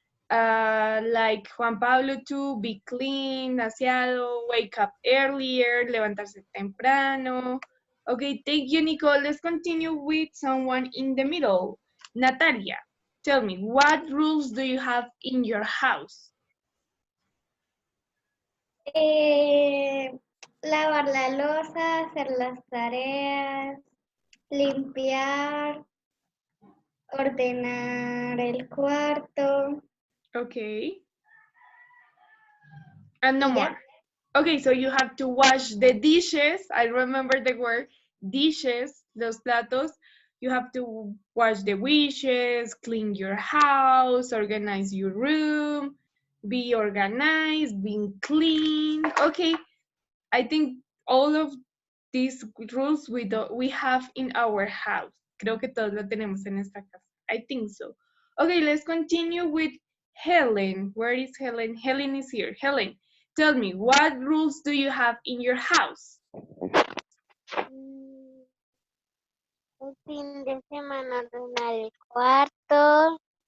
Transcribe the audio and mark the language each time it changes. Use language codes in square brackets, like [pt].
[en] Like Juan Pablo too, be clean, aseado, wake up earlier, [es] levantarse temprano. [en] Okay, thank you, Nicole. Let's continue with someone in the middle. Natalia, tell me, what rules do you have in your house? [es] Lavar la loza, hacer las tareas, limpiar, ordenar el cuarto. [en] Okay. And no [es] Y ya. [en] more. Okay, so you have to wash the dishes. I remember the word dishes, [es] los platos. [en] You have to wash the dishes, clean your house, organize your room, be organized, being clean. Okay, I think all of these rules we have in our house. [es] Creo que todos lo tenemos en esta casa. [en] I think so. Okay, let's continue with Helen. Where is Helen? Helen is here. Helen, tell me, what rules do you have in your house? [es] Un fin de semana ordenar el cuarto.